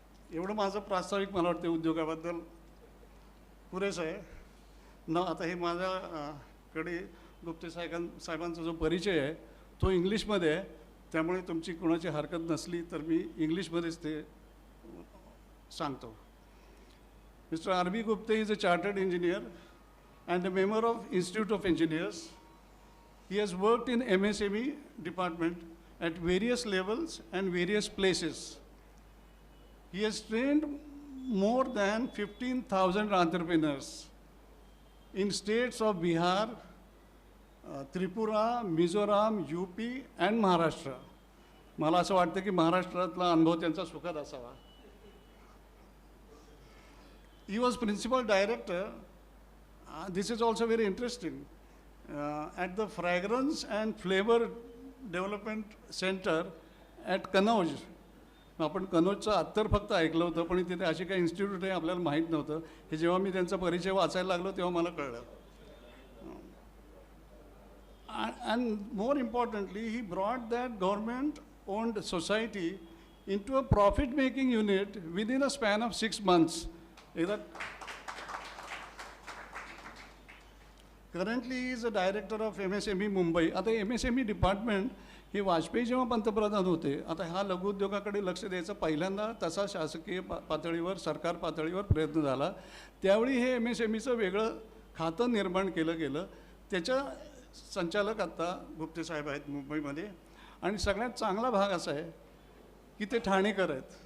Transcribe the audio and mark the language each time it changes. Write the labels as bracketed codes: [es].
[mr] एवढं माझं प्रास्ताविक मला वाटतं उद्योगाबद्दल पुरेसं आहे ना. आता हे माझ्याकडे गुप्ते साहेबांचा जो परिचय आहे तो इंग्लिशमध्ये आहे, त्यामुळे तुमची कोणाची हरकत नसली तर मी इंग्लिशमध्येच ते सांगतो. [en] Mr. R.B. Gupte is a chartered engineer and a member of Institute of Engineers. He has worked in MSME department at various levels and various places. He has trained more than 15,000 entrepreneurs in states of Bihar, Tripura, Mizoram, UP and Maharashtra. [mr] मला असं वाटतं की महाराष्ट्रातला अनुभव त्यांचा सुखद असावा. [en] He was principal director, this is also very interesting, at the Fragrance and Flavor Development Center at Kannauj. [mr] आपण कनौजचं अत्तर फक्त ऐकलं होतं, पण तिथे अशी काही इन्स्टिट्यूट आहे आपल्याला माहीत नव्हतं. हे जेव्हा मी त्यांचा परिचय वाचायला लागलो तेव्हा मला कळलं. [en] And more importantly, he brought that government-owned society into a profit-making unit within a span of 6 months. Currently he is a director of MSME Mumbai. [mr] आता MSME डिपार्टमेंट हे वाजपेयी जेव्हा पंतप्रधान होते, आता ह्या लघुउद्योगाकडे लक्ष द्यायचा पहिल्यांदा तसा शासकीय पातळीवर सरकार पातळीवर प्रयत्न झाला. त्यावेळी हे MSMEचं वेगळं खातं निर्माण केलं गेलं. त्याच्या संचालक आत्ता गुप्ते साहेब आहेत मुंबईमध्ये, आणि सगळ्यात चांगला भाग असा आहे की ते ठाणेकर आहेत.